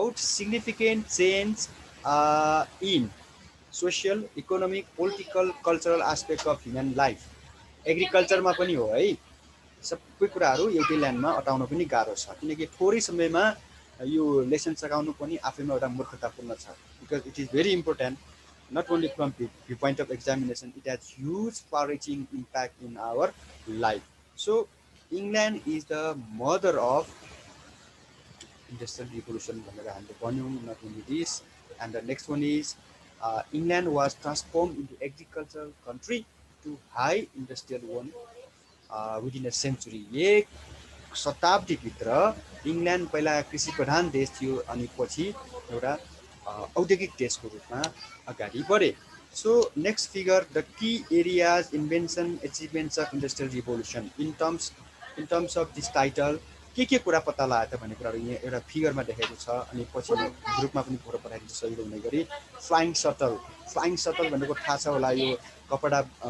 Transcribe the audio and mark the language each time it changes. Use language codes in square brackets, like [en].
[en] significant change in social economic political cultural aspect of human life [ne] एग्रिकल्चरमा पनि हो है सबै कुराहरू एउटै ल्यान्डमा अटाउन पनि गाह्रो छ किनकि थोरै समयमा यो लेसन सघाउनु पनि आफैमा एउटा मूर्खतापूर्ण छ [en] Because it is very important not only from the point of examination, it has huge far-reaching impact in our life. So, England is the mother of industrial revolution. Not only this, and the next one is England was transformed into agricultural country to high industrial one within a century. [ne] एक शताब्दी भित्र England पहिला कृषि प्रधान देश थियो अनि पछि एउटा औद्योगिक देशको रूपमा अगाडि बढे [en] so next figure the key areas invention achievements of industrial revolution in terms of this title [ne] के कुरा पत्ता लगायो त भन्ने कुराहरू यहाँ एउटा फिगरमा देखाएको छ अनि पछि ग्रुपमा पनि फोटो पठाइदिन्छ सजिलो हुने गरी फ्लाइङ सटल भनेको थाहा छ होला यो कपडा